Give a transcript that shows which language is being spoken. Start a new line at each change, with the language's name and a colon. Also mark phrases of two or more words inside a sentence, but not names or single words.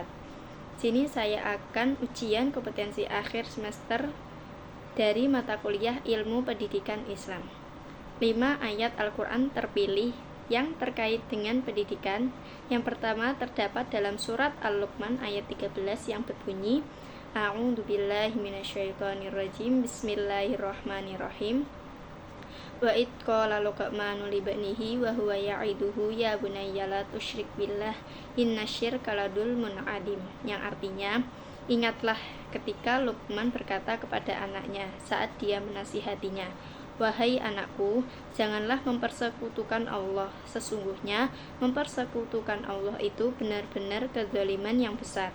Indonesian: Sini saya akan ujian kompetensi akhir semester dari mata kuliah Ilmu Pendidikan Islam. 5 ayat Al-Quran terpilih yang terkait dengan pendidikan. Yang pertama terdapat dalam surat Al-Luqman ayat 13 yang berbunyi,
Arabic: أعوذ بالله من الشيطان الرجيم. بسم الله الرحمن الرحيم. وإذ قال لقمان لابنه وهو يعظه يا بني لا تشرك بالله إن الشرك لظلم عظيم.
Indonesian: Yang artinya, ingatlah ketika Luqman berkata kepada anaknya saat dia menasihatinya, wahai anakku, janganlah mempersekutukan Allah. Sesungguhnya mempersekutukan Allah itu benar-benar kezaliman yang besar.